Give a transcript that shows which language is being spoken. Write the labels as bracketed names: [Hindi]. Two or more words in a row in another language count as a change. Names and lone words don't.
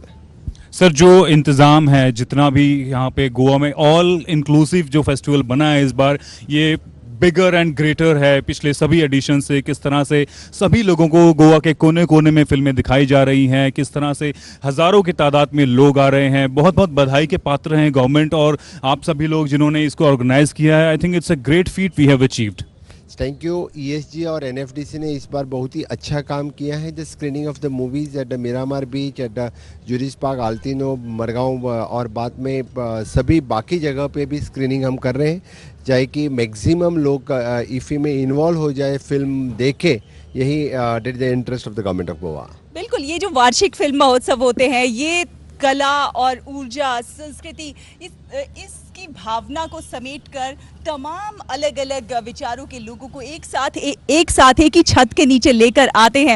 [Hindi] सर, जो इंतज़ाम है, जितना भी यहाँ पे गोवा में [English] all inclusive [Hindi] जो फेस्टिवल बना है इस बार, ये [English] bigger and greater [Hindi] है पिछले सभी एडिशन से। किस तरह से सभी लोगों को गोवा के कोने कोने में फिल्में दिखाई जा रही हैं, किस तरह से हज़ारों की तादाद में लोग आ रहे हैं। बहुत बहुत बधाई के पात्र हैं गवर्नमेंट और आप सभी लोग जिन्होंने इसको ऑर्गेनाइज किया है। [English] I think it's a great feat we have achieved. Thank you. [Hindi] ESG और NFDC ने इस बार बहुत ही अच्छा काम किया है। [English] The screening of the movies at the Miramar beach, at the Juris park, [Hindi] आल्तिनो, मरगांव और बाद में सभी बाकी जगह पे भी स्क्रीनिंग हम कर रहे हैं, चाहे कि मैक्सिमम लोग इफ़ी में इन्वॉल्व हो जाए, फिल्म देखे। [English] यही did the interest of the government of Goa. [Hindi] बिल्कुल, ये जो वार्षिक फिल्म महोत्सव होते हैं, ये कला और ऊर्जा, संस्कृति, इसकी भावना को समेटकर तमाम अलग अलग विचारों के लोगों को एक साथ एक ही छत के नीचे लेकर आते हैं।